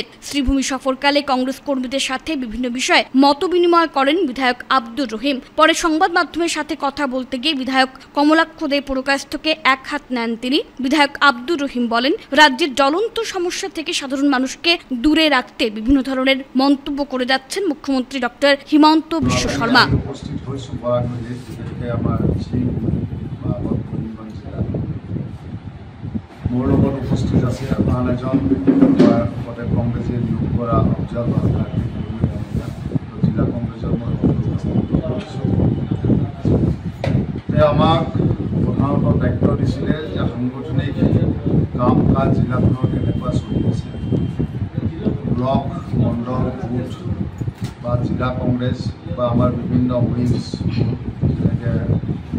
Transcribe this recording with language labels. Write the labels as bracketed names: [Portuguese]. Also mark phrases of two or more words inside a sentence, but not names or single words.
[Bangla] শ্রীভূমি সফরকালে কংগ্রেস কর্মীদের সাথে বিভিন্ন বিষয়ে মত বিনিময় করেন বিধায়ক আব্দুর রহিম। পরে সংবাদ মাধ্যমের সাথে কথা বলতে গিয়ে বিধায়ক কমলাক্ষ দে পুরকাইস্থকে এক হাত নেন তিনি। বিধায়ক আব্দুর রহিম বলেন, রাজ্যের জ্বলন্ত সমস্যা থেকে সাধারণ মানুষকে দূরে রাখতে বিভিন্ন ধরনের মন্তব্য করে যাচ্ছেন মুখ্যমন্ত্রী ডক্টর হিমন্ত বিশ্ব শর্মা। [Assamese] উপস্থিত হৈছোঁ বৰাক নদীত, বিশেষকৈ আমাৰ শ্ৰীভূমি বা বৰ্তমান জিলা। মোৰ লগত উপস্থিত আছে আন এজন লগতে কংগ্ৰেছে নিয়োগ কৰা অফজাল বাহাদুৰ জিলা কংগ্ৰেছৰ মই তেওঁ আমাক প্ৰধানত দায়িত্ব দিছিলে যে সাংগঠনিক কাম কাজ জিলাখনৰ কেনেকুৱা চলি আছে, ব্লক মণ্ডল বুথ বা জিলা কংগ্ৰেছ বা আমাৰ বিভিন্ন উইংছ যেনেকৈ